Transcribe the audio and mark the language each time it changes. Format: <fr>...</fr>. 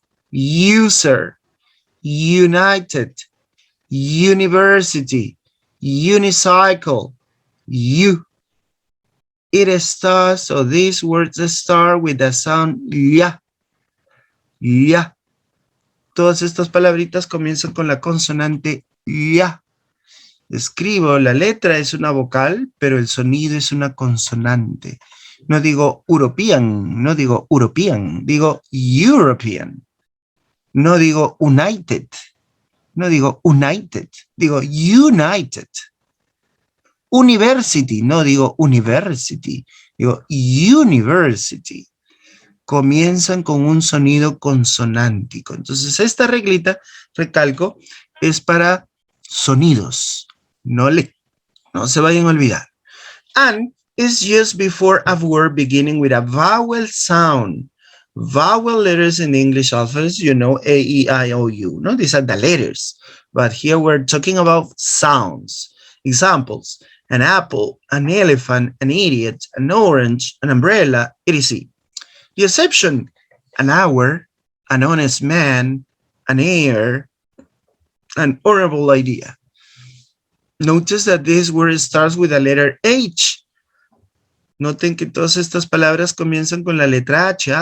<en>User, united, university, unicycle, It starts, so these words start with the sound ya. Ya.</en> <es>Todas estas palabritas comienzan con la consonante ya. Escribo, la letra es una vocal, pero el sonido es una consonante. No digo European, no digo European, digo European. No digo united, no digo united, digo united. University, no digo university, digo university. Comienzan con un sonido consonántico. Entonces, esta reglita, recalco, es para sonidos. No se vayan a olvidar.</es> <en>And is used before a word beginning with a vowel sound. Vowel letters in English alphabet, you know, A, E, I, O, U. No, these are the letters. But here we're talking about sounds. Examples, an apple, an elephant, an idiot, an orange, an umbrella, etc. The exception, an hour, an honest man, an heir, an honorable idea. Notice that this word starts with the letter H.</en> <es>Noten que todas estas palabras comienzan con la letra H.</es>